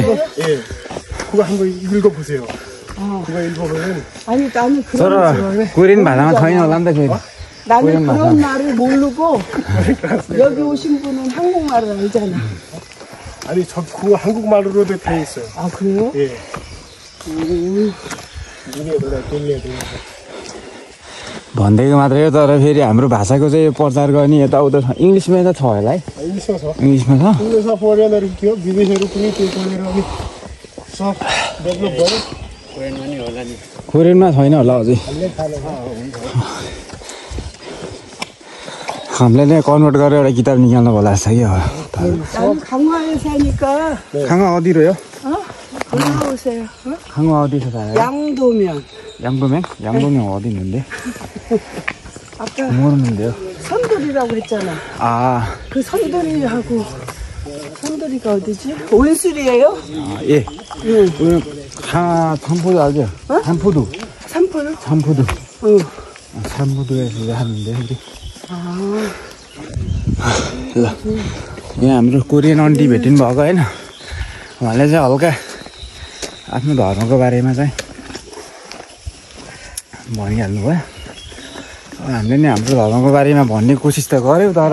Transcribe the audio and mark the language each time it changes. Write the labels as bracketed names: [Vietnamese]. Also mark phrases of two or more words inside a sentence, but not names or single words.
[Korean] 예, 그거 한번 읽어보세요. 그거 읽어보면 아니 나는 서로 그런 꾸린 마당은 더인 올란다 그. 나는 그런 그런 말을 모르고 여기 오신 분은 한국말을 알잖아. 아니 저 그거 한국말로도 돼 있어요. 아 그래요? 예. [Nepali] भन्दैको मात्रै हो तर फेरि हाम्रो भाषाको चाहिँ यो प्रचार गर्ने यताउता इङ्ग्लिसमै त छ होला है इंग्लिसमा छ इङ्ग्लिसमा छ इंग्लिसमा फरेनहरू थियो विदेशीहरू पनि त्यो पढेर अनि सब डेभलप भयो कोरियनमा छैन होला अझै हामीले थाहा छैन। हामीले नै कन्भर्ट गरेर एउटा किताब निकाल्नु होला जस्तो कि अब [Korean] 나는 강화에 사니까 [Nepali] खाङवा अदिरो हो [Korean] 올라오세요. [Nepali] खाङवा अदिरो छ [Korean] 양도면 양도면? 양도면 어디 있는데? 아까 모르는데요 선돌이라고 했잖아. 아, 그 선돌이하고 선돌이가 어디지? 온술이에요? 아 예. 오늘 산포도 알죠? 산포도. 산포를? 산포도. 응. 산포도에서 하는데 우리. [Nepali] ल यहाँ हाम्रो [English] Korean aunty [Nepali] भेटिनु भएको होइन उहाँले चाहिँ हल्का आफ्नो धर्मको बारेमा चाहिँ भनिहाल्नु भयो हामीले नि हाम्रो धर्मको बारेमा भन्ने कोसिस त गऱ्यौँ तर